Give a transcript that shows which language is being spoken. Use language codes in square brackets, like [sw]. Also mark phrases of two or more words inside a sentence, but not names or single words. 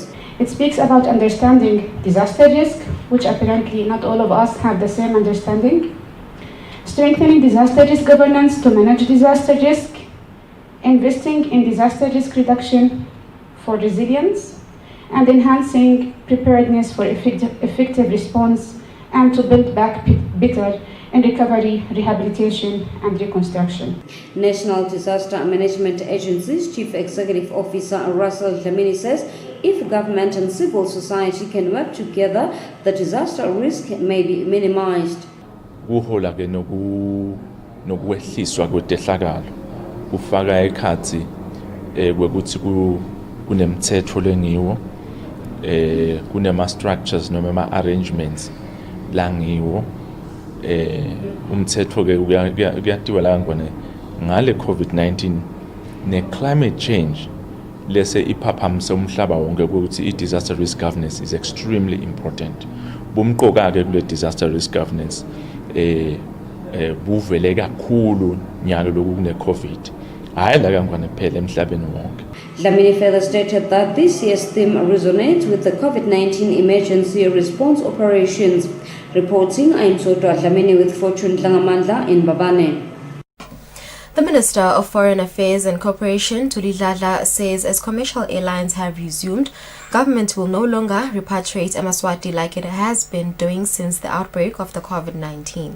[en] It speaks about understanding disaster risk, which apparently not all of us have the same understanding, strengthening disaster risk governance to manage disaster risk, investing in disaster risk reduction for resilience, and enhancing preparedness for effective response and to build back better in recovery, rehabilitation, and reconstruction. National Disaster Management Agency's Chief Executive Officer Russell Dlamini says if government and civil society can work together, the disaster risk may be minimized. [ss] Kuhola ke nokwehliswa kwedehlakalo kufaka ekhathi kwekuthi kunemthetho lengiwo kunema structures noma ama arrangements langiwo umthetho ke kuyatiwa la ngone ngale COVID-19 ne [en] climate change [ss] lese iphaphamisa umhlaba wonke ukuthi i [en] disaster risk governance is extremely important. [ss] Bumqoka ke kule [en] disaster risk governance [ss] buvele kakhulu nyalo lokune COVID. Hayi la kangwane kuphela emhlabeni wonke. [en] Dlamini further stated that this year's theme resonates with the COVID-19 emergency response operations. Reporting, I'm Sotwa Dlamini with Fortune Dlangamandla in Babane. The Minister of Foreign Affairs and Cooperation, Tulidladla, says as commercial airlines have resumed, government will no longer repatriate Eswatini like it has been doing since the outbreak of the COVID-19.